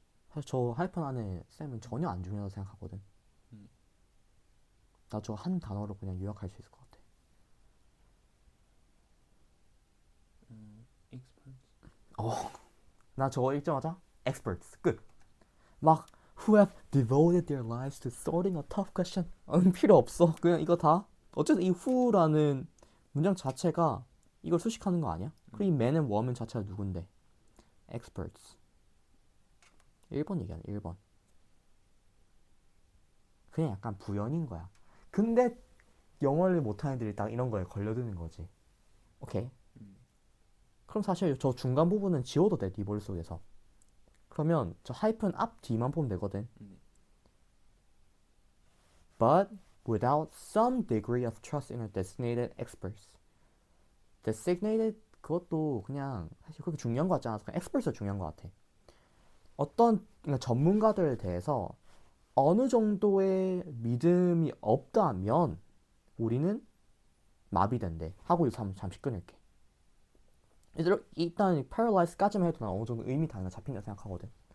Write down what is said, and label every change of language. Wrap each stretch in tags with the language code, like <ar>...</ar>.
<ko>사실 저 하이픈 안에 쌤은 전혀 안 중요하다고 생각하거든. 음. 나 저 한 단어로 그냥 요약할 수 있을 것 같아.</ko> <en>experts.</en> <ko>나 저거 읽자마자 experts 끝.</ko> <en>막 who have devoted their lives to sorting a tough question.</en> <ko>필요 없어. 그냥 이거 다 어쨌든 이 who라는 문장 자체가 이걸 수식하는 거 아니야? 그리고 이 man and woman 자체가 누군데? experts. 1번 얘기하네. 1번. 그냥 약간 부연인 거야. 근데 영어를 못하는 애들이 딱 이런 거에 걸려드는 거지. 오케이. 음. 그럼 사실 저 중간 부분은 지워도 돼. 네 머릿속에서. 그러면 저 하이픈 앞 뒤만 보면 되거든. 네.</ko> <en>But without some degree of trust in our designated experts.</en> <ko>designated 그것도 그냥 사실 그렇게 중요한 거 같지 않아서 그냥 experts가 중요한 거 같아. 어떤 그러니까 전문가들에 대해서 어느 정도의 믿음이 없다면 우리는 마비된대. 하고 있어 잠시 끊을게. 일단 paralyze까지만 해도 난 어느 정도 의미 단위가 잡힌다 생각하거든.</ko>